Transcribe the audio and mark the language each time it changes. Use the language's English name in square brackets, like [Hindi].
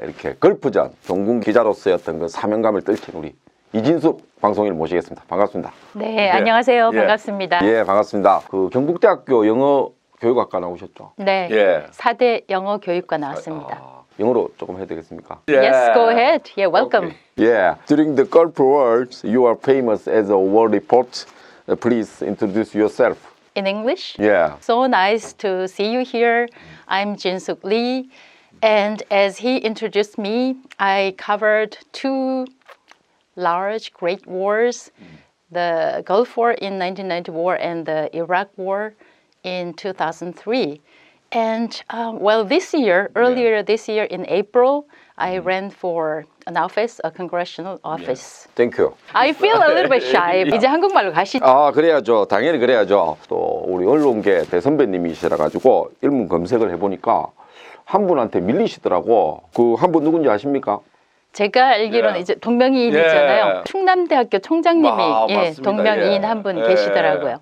[Korean] 이렇게 걸프전 종군 기자로서의 어떤 그 사명감을 떨친 우리 이진숙 방송인을 모시겠습니다. 반갑습니다. 네, 안녕하세요. 반갑습니다. 예, 반갑습니다. 그 경북대학교 영어교육학과 나오셨죠? 네, 예. 4대 영어교육과 나왔습니다. 영어로 조금 해도 되겠습니까? [English] Yes, go ahead. Yeah, welcome. Yeah. During the Gulf Wars, you are famous as a war reporter. Please introduce yourself. In English? Yeah. So nice to see you here. I'm Jin-Suk Lee. And as he introduced me, I covered two large, great wars, the Gulf War in 1990 war and the Iraq War in 2003. And earlier this year in April, I ran for an office, a congressional office. Thank you. I feel a little bit shy. [Korean] 이제 한국말로 가시죠. 아, 그래야죠. 당연히 그래야죠. 또 우리 언론계 대선배님이시라 가지고 일문 검색을 해보니까 한 분한테 밀리시더라고. 그 한 분 누군지 아십니까? 제가 알기로는 이제 동명이인이잖아요. 충남대학교 총장님이 맞습니다. 동명이인 한 분 계시더라고요.